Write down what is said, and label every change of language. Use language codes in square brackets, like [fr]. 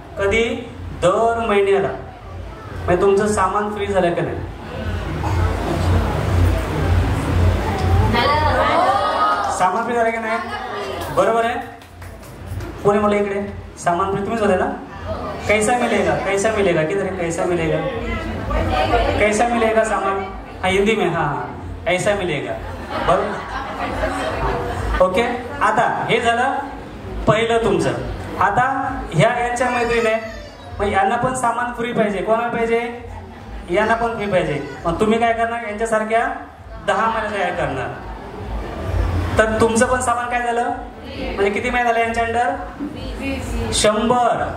[mr] कधी, दर महिन्याला. म्हणजे तुमचं सामान फ्री झालं का नाही. सामान फ्री झालं का नाही, बरोबर आहे. कोणी मला इकडे सामान फ्री तुम्हीच होते ना. [hi] कैसा मिलेगा, कैसा मिलेगा, किधर कैसा मिलेगा, कैसा मिलेगा सामान. हाँ हिंदी में, हाँ हाँ ऐसा मिलेगा, बरोबर. [mr] ओके. आता हे झालं पहिलं तुमचं. आता ह्या यांच्या मैत्रिणी मग यांना पण सामान फ्री पाहिजे. कोणाला पाहिजे, यांना पण फ्री पाहिजे. मग तुम्ही काय करणार, यांच्यासारख्या 10 महिने तयार करणार. तर तुमचं पण सामान काय झालं, म्हणजे किती महिने झाले यांच्या अंडर, 100.